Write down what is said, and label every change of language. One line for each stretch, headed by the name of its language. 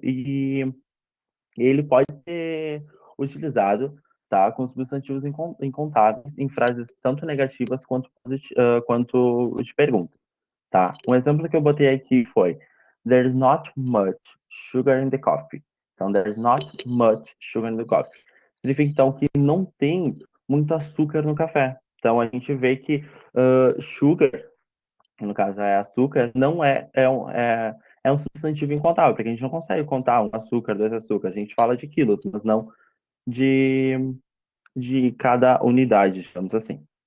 Portuguese: E ele pode ser utilizado, tá, com substantivos incontáveis em frases tanto negativas quanto de perguntas, tá? Um exemplo que eu botei aqui foi
English: There's not much sugar in the coffee.
Portuguese: Então,
English: there's not much sugar in the coffee.
Portuguese: Significa, então, que não tem muito açúcar no café. Então, a gente vê que sugar, que no caso é açúcar, não é um substantivo incontável, porque a gente não consegue contar um açúcar, dois açúcares. A gente fala de quilos, mas não de, de cada unidade, digamos assim.